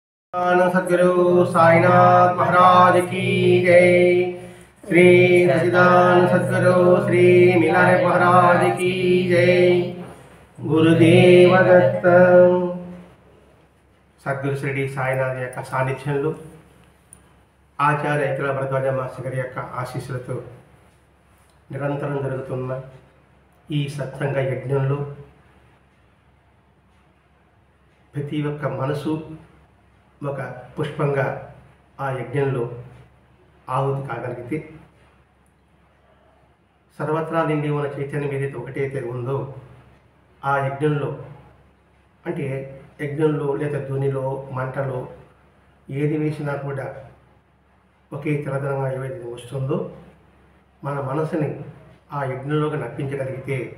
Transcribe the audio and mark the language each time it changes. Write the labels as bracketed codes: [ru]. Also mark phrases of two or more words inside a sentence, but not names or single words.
[hi] सद्गुरु साईनाथ महाराज की जय। श्री सच्चिदानंद सद्गुरु श्री मिलारे महाराज की जय। गुरुदेव दत्त। [te] సద్గురు శ్రీ సాయినాథ్ యొక్క సాన్నిధ్యంలో ఆచార్య ఏకల భరద్వాజ మాస్టర్ గారి యొక్క ఆశీస్సులతో నిరంతరం జరుగుతున్న ఈ సత్సంగ యజ్ఞంలో ప్రతి ఒక్క మనసు ఒక పుష్పంగా ఆ యజ్ఞంలో ఆహుతి కాగలిగితే సర్వత్రా నిండి ఉన్న చైతన్యం ఏదైతే ఒకటైతే ఉందో ఆ యజ్ఞంలో అంటే యజ్ఞంలో లేదా ధునిలో మంటలో ఏది వేసినా కూడా ఒకే తెల్లదనంగా ఏదైతే వస్తుందో మన మనసుని ఆ యజ్ఞంలోకి నప్పించగలిగితే